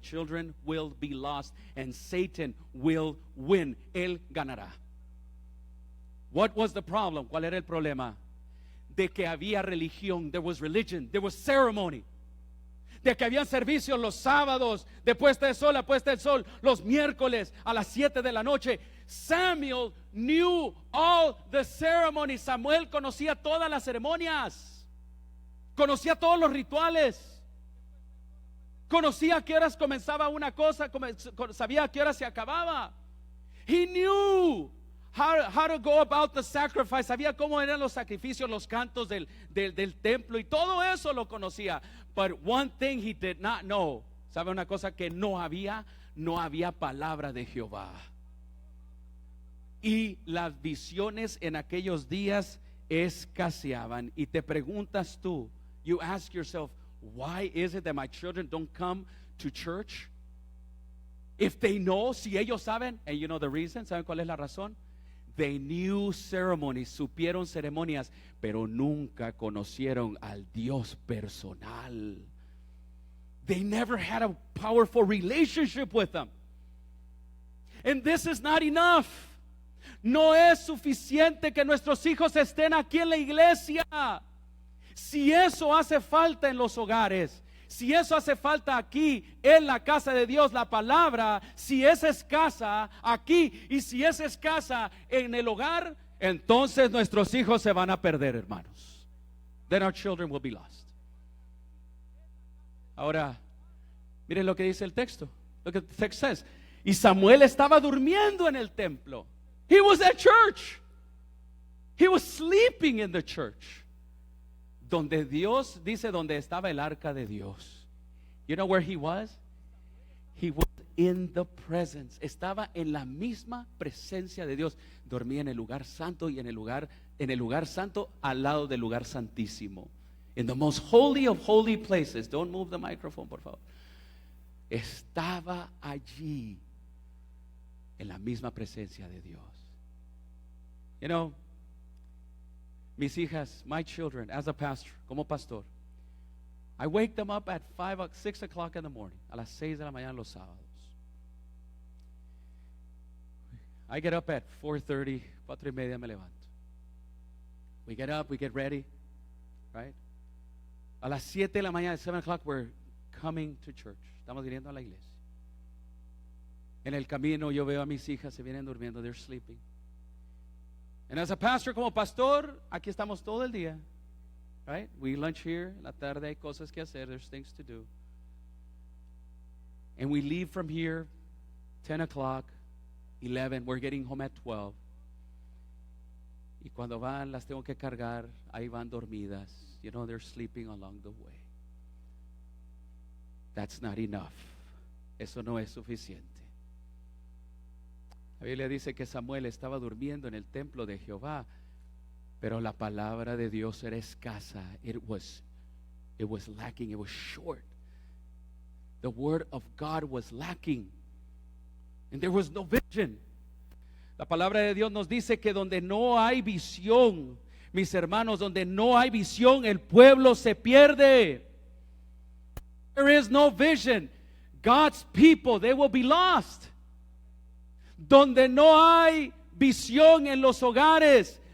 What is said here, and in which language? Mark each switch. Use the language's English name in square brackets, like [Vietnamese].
[English] Children will be lost and Satan will win. [Spanish] Él ganará. [English] What was the problem? [Spanish] ¿Cuál era el problema? De que había religión. [English] There was religion. There was ceremony. [Spanish] De que habían servicios los sábados, de puesta de sol a puesta del sol, los miércoles a las 7 de la noche. [English] Samuel knew all the ceremonies. [Spanish] Samuel conocía todas las ceremonias. Conocía todos los rituales. Conocía a qué horas comenzaba una cosa, sabía a qué horas se acababa. [English] He knew how to go about the sacrifice. [Spanish] Sabía cómo eran los sacrificios, los cantos del templo, y todo eso lo conocía. [English] But one thing he did not know. [Spanish] ¿Sabe una cosa? Que no había palabra de Jehová. Y las visiones en aquellos días escaseaban. Y te preguntas tú, [English] you ask yourself, why is it that my children don't come to church? If they know, [Spanish] si ellos saben, [English] and you know the reason, [Spanish] ¿saben cuál es la razón? [English] They knew ceremonies, [Spanish] supieron ceremonias, pero nunca conocieron al Dios personal. [English] They never had a powerful relationship with Him. And this is not enough. [Spanish] No es suficiente que nuestros hijos estén aquí en la iglesia. Si eso hace falta en los hogares, si eso hace falta aquí en la casa de Dios, la palabra, si es escasa aquí y si es escasa en el hogar, entonces nuestros hijos se van a perder, hermanos. [English] Then our children will be lost. [Spanish] Ahora, miren lo que dice el texto. [English] Look at the text says. [Spanish] Y Samuel estaba durmiendo en el templo. [English] He was at church. He was sleeping in the church. [Spanish] Donde Dios, dice, donde estaba el arca de Dios. [English] You know where he was? He was in the presence. [Spanish] Estaba en la misma presencia de Dios. Dormía en el lugar santo y en el lugar santo al lado del lugar santísimo. [English] In the most holy of holy places. Don't move the microphone, [Spanish] por favor. Estaba allí en la misma presencia de Dios. [English] You know, [Spanish] mis hijas, [English] my children, as a pastor, [Spanish] como pastor, [English] I wake them up at 6 o'clock in the morning, [Spanish] a las 6 de la mañana los sábados. [English] I get up at 4:30, [Spanish] 4:30 me levanto. [English] We get up, we get ready, right? [Spanish] A las 7 de la mañana, [English] 7 o'clock, we're coming to church. [Spanish] Estamos viniendo a la iglesia. En el camino yo veo a mis hijas, se vienen durmiendo, [English] they're sleeping. And as a pastor, [Spanish] como pastor, aquí estamos todo el día, [English] right? We lunch here, [Spanish] en la tarde hay cosas que hacer, [English] there's things to do. And we leave from here, 10 o'clock, 11, we're getting home at 12. [Spanish] Y cuando van, las tengo que cargar, ahí van dormidas. [English] You know, they're sleeping along the way. That's not enough. [Spanish] Eso no es suficiente. La Biblia dice que Samuel estaba durmiendo en el templo de Jehová, pero la palabra de Dios era escasa. [English] It was lacking. It was short. The word of God was lacking. And there was no vision. [Spanish] La palabra de Dios nos dice que donde no hay visión, mis hermanos, donde no hay visión, el pueblo se pierde. [English] There is no vision. God's people, they will be lost. [Spanish] Donde no hay visión en los hogares,